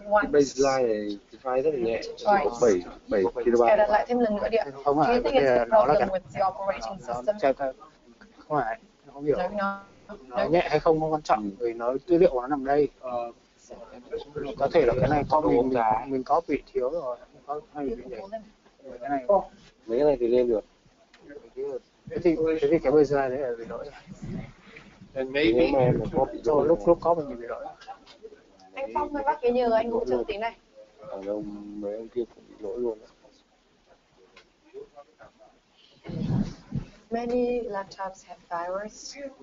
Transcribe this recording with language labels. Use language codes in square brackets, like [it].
[vi] Baseline này file rất là nhẹ, có 7 KB. Cài đặt lại thêm lần nữa đi ạ. Không phải, [en] Do you think it's the problem with the operating system? [vi] Không phải, không hiểu. Nó nhẹ hay không quan trọng, vì nó tư liệu của nó nằm đây. Có thể là cái này mình có bị thiếu rồi, có hay bị để cái này. Mấy cái này thì lên được. Thế thì cái baseline đấy là bị lỗi. [en] And [vi] Lúc có mình bị lỗi. Anh Phong với bác kia nhờ anh hỗ trợ tí này. Ở đâu mấy ông kia cũng bị lỗi luôn. [en] Many laptops have virus.